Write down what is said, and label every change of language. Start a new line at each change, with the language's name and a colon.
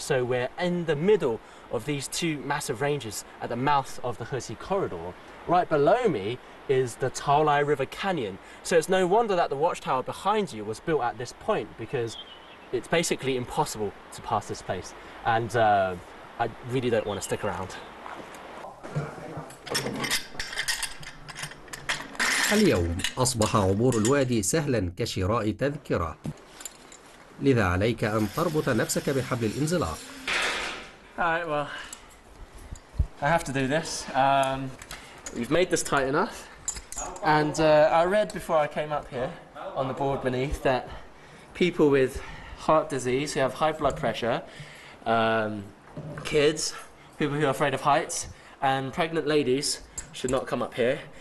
English: So we're in the middle of these two massive ranges at the mouth of the Hexi corridor. Right below me is the Taolai River Canyon. So it's no wonder that the watchtower behind you was built at this point, because it's basically impossible to pass this place. And I really don't want to stick around.
Arabic: اليوم أصبح عبور الوادي سهلا كشراء تذكرة، لذا عليك أن تربط نفسك بحبل الانزلاق.
English: Alright, well, I have to do this. We've made this tight enough. And I read before I came up here on the board beneath that people with heart disease, who have high blood pressure, kids, people who are afraid of heights, and pregnant ladies should not come up here.